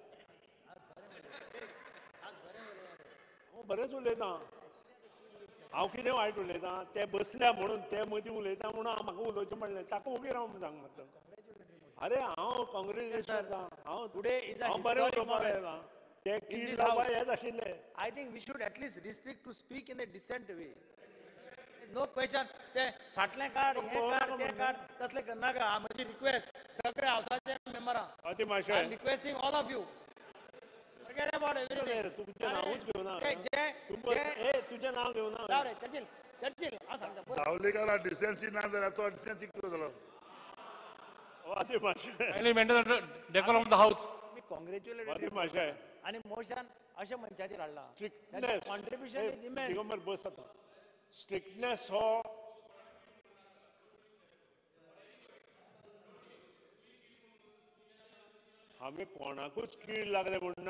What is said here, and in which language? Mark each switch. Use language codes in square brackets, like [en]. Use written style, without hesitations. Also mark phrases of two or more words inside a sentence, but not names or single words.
[kok] हांव बरेंच उलयतां, हांव कितें वायट उलयतां ते बसल्या म्हणून ते मदीं उलयता म्हणून म्हाका उलोवचें पडलें. ताका उबी रावन सांग मातसो. अरे हांव कॉंग्रेच्युलेशन हांव बरें उलोवपाक येता. ते कीड लावपा हेच आशिल्ले. [en] I think we should at least restrict to speak in a decent way. No question. [kok] ते फाटलें काड, हें काड, तें काड, तसलें नाका. म्हजी रिक्वेस्ट सगळे हावसाचे मेंबरां. अति माशे. [en] I'm requesting all of you. Forget about everything. [kok] तुमचें नांवूच घेवना. तुजें नांव घेवना. जाऊ रे, चर्चिल, चर्चिल. हांव सांगता. धावलेकारा डिसेन्सी ना जाल्यार तो डिसेन्सी कितें जालो? अति माशे. [en] Kindly maintain the decorum of the house. [kok] मी कॉंग्रॅच्युलेट अति माशे. आणि मोशन अशा मनशाचेर हाडला. स्ट्रिक्टनेस [en] contribution is immense. [kok] दिगंबर बस आता. स्ट्रिक्टनेस हो आमी कोणाकूच कीड लागले म्हणना.